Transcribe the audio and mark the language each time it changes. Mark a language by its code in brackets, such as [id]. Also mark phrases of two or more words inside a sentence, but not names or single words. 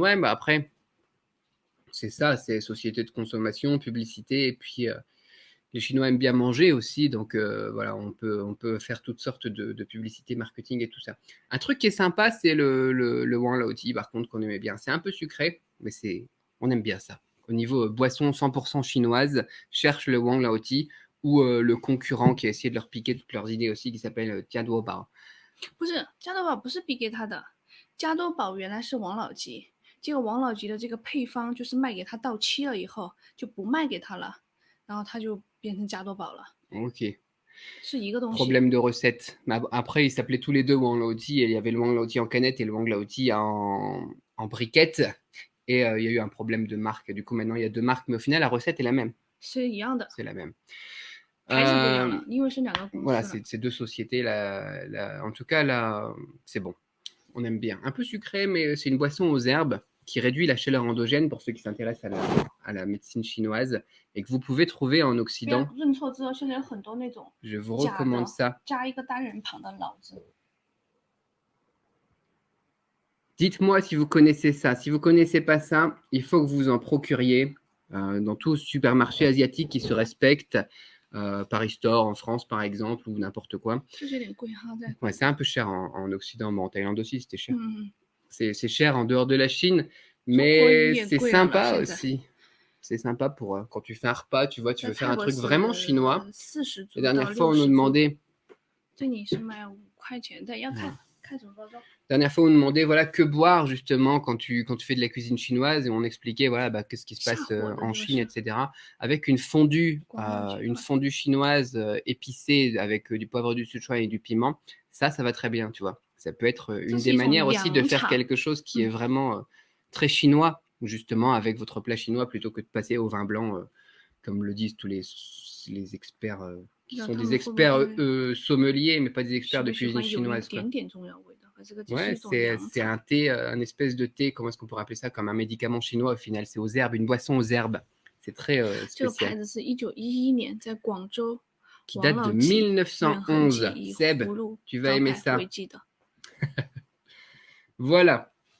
[fr] Ouais, bah après, c'est ça, c'est société de consommation, publicité, et puis les Chinois aiment bien manger aussi, donc voilà, on peut faire toutes sortes de publicités, marketing et tout ça. Un truc qui est sympa, c'est le Wang Laoti, par contre, qu'on aimait bien. C'est un peu sucré, mais on aime bien ça. Au niveau boisson 100% chinoise, cherche le Wang Laoti ou le concurrent qui a essayé de leur piquer toutes leurs idées aussi, qui s'appelle Jiaduo Bao. [zh] 不是加多宝，不是比给他的，加多宝原来是王老吉，结果王老吉的这个配方就是卖给他到期了以后就不卖给他了，然后他就变成加多宝了。 [fr] Ok. [zh] 是一个东西。 [fr] problème de recette. Mais après, ils s'appelaient tous les deux Wang Lao Ji, et il y avait le Wang Lao Ji en canette et le Wang Lao Ji en briquette. Et il y a eu un problème de marque. Du coup, maintenant, il y a deux marques, mais au final, la recette est la même. [zh] 是一样的， [fr] C'est la même. [zh] 还是不一样的，因为是两个公司 [fr] Voilà, [zh] 了。 [fr] c'est deux sociétés. En tout cas, là, c'est bon. On aime bien. Un peu sucré, mais c'est une boisson aux herbes qui réduit la chaleur endogène pour ceux qui s'intéressent à la médecine chinoise et que vous pouvez trouver en [zh] 不要 [fr] Occident. [zh] 认错字哦，现在有很多那种 [fr] Je vous [zh] 假 [fr] recommande [zh] 的 [fr] ça. [zh] 加一个单人旁的老字。 [fr] Dites-moi si vous connaissez ça. Si vous ne connaissez pas ça, il faut que vous en procuriez dans tout supermarché asiatique qui se respecte. Paris Store en France, par exemple, ou n'importe quoi. [zh] 就是有点贵哈，在 [fr] Ouais, c'est un peu cher en Occident, mais en Thaïlande aussi, c'était cher. [zh] 嗯， [fr] C'est cher en dehors de la Chine, [zh] 中国 [fr] mais [zh] 也 [fr] c'est [zh] 贵了呢 [fr] sympa [zh] 现在。 [fr] aussi. C'est sympa pour quand tu fais un repas, tu vois, tu [zh] 在 [fr] veux faire [zh] 泰 [fr] un [zh] 国 [fr] truc [zh] 是 [fr] vraiment chinois. [zh] 40 [fr] La [zh] 铢到 [fr] dernière fois, on [zh] 60 [fr] nous [zh] 铢， [fr] demandait, [zh] 这里是卖5块钱的，要看看什么包装。 [fr] dernière fois, on nous demandait voilà, que boire justement quand tu fais de la cuisine chinoise et on expliquait voilà, bah, qu'est-ce qui se passe en Chine, etc. Avec une fondue chinoise épicée avec du poivre du Sichuan et du piment, ça va très bien, tu vois. Ça peut être une des manières aussi de faire quelque chose qui est vraiment très chinois, justement, avec votre plat chinois plutôt que de passer au vin blanc, comme le disent tous les experts qui sont des experts sommeliers, mais pas des experts de cuisine chinoise. Quoi. [zh] 点点中药味道，这个只是 [fr] Ouais, [zh] 一种凉 [fr] c'est [zh] 茶。 [fr] un thé, un espèce de thé, comment est-ce qu'on pourrait appeler ça? Comme un médicament chinois au final, c'est aux herbes, une boisson aux herbes. C'est très [zh] 这个牌 [fr] spécial. [zh] 子是1911年在广州 [fr] Qui [zh] 王 [fr] date [zh] 老 [fr] de [zh] 吉远恒记 [fr] 1911. [zh] 以 [fr] Seb, [zh] 葫芦 [fr] tu vas [zh] 招 [fr] aimer [zh] 牌 [fr] ça. [zh] 回记的。 [fr] Voilà.